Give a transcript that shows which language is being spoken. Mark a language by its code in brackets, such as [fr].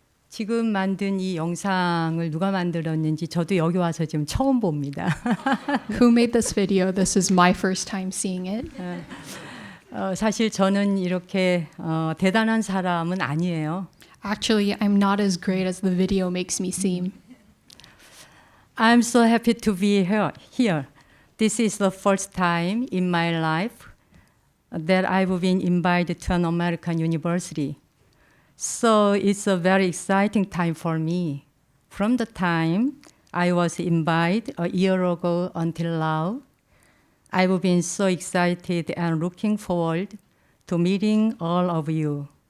[ko] 지금 만든 이 영상을 누가 만들었는지 저도 여기 와서 지금 처음 봅니다. [en] Who made this video? This is my first time seeing it. [ko] 사실 저는 이렇게 대단한 사람은 아니에요. [en] Actually, I'm not as great as the video makes me seem. I'm so happy to be here. This is the first time in my life that I've been invited to an American university. So it's a very exciting time for me. From the time I was invited a year ago until now, I've been so excited and looking forward to meeting all of you.